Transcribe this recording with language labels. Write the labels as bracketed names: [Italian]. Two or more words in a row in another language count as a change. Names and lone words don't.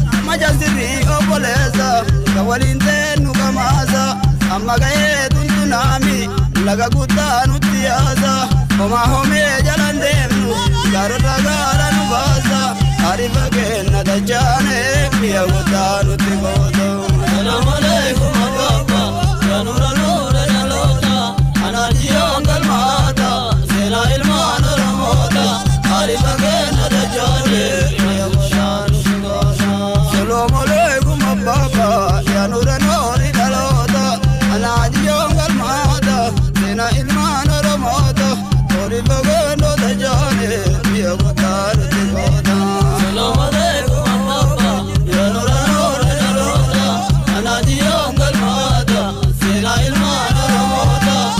[Oromo] Maja sirrii obboleessa, ka waliin teennu kamaasa. Amma ga'ee tuntunaami, laga guddaa nutti yaasa. Homaa homee jalan deemnu, gaarota gaara nu baasa. Ariifa kee Na dachaane, mi'a guddaa nutti gootu. [Arabic] السلام عليكم, [Oromo] Abba. Ya nura, nura, ya loota. Ana diyoon galmaata. Seena ilmaan Oromoota. Taarifa kee na dachaane, mi'a guddaa nutti gootu. [Arabic] السلام عليكم, [Oromo] Abba. Ya nura, nura, ya loota. Ana diyoon galmaata. Seena ilmaan Oromoota. Tori fagoo noota jaane, biyya kottaa nuti goota. [Arabic] السلام عليكم, [Oromo] Abba. Yaa Nuura, Nuura, Nuura. Anaati yoo galmaata, seenaa ilmaan Oromoota.